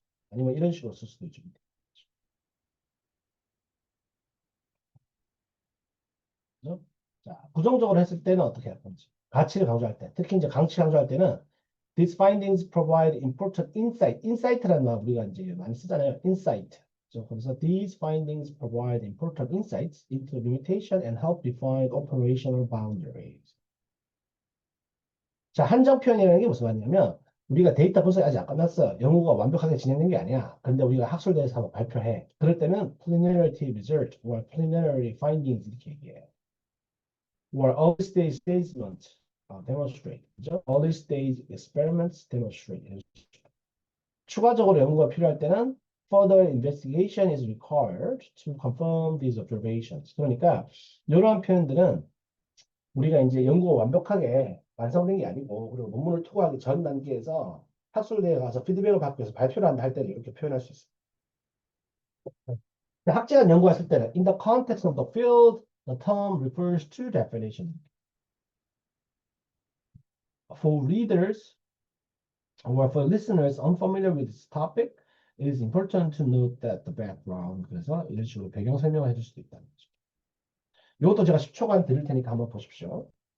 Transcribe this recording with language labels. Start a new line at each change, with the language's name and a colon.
Korean: 아니면 이런 식으로 쓸 수도 있죠. 그죠? 자, 부정적으로 했을 때는 어떻게 할 건지. 가치를 강조할 때, 특히 이제 가치 강조할 때는
English: these findings provide important insight.
Korean: insight라는 말 우리가 이제 많이 쓰잖아요. insight. 그래서
English: these findings provide important insights into limitation and help define operational boundaries.
Korean: 자, 한정 표현이라는 게 무슨 말이냐면 우리가 데이터 분석이 아직 안 끝났어. 연구가 완벽하게 진행된 게 아니야. 근데 우리가 학술대에서 한번 발표해. 그럴 때는
English: preliminary result or preliminary findings
Korean: 이렇게 얘기해.
English: or early stage statement demonstrate.
Korean: 그죠?
English: early stage experiments demonstrate.
Korean: 추가적으로 연구가 필요할 때는
English: further investigation is required to confirm these observations.
Korean: 그러니까 이러한 표현들은 우리가 이제 연구가 완벽하게 완성된 게 아니고 그리고 논문을 투고하기 전 단계에서 학술대에 가서 피드백을 받기 위해서 발표를 한다 할 때는 이렇게 표현할 수 있어요. 학제간 연구했을 때는
English: in the context of the field, the term refers to definition. For readers or for listeners unfamiliar with this topic, it is important to note that the background.
Korean: 그래서 이런 식으로 배경 설명을 해줄 수도 있다는 거죠. 이것도 제가 10초간 드릴 테니까 한번 보십시오.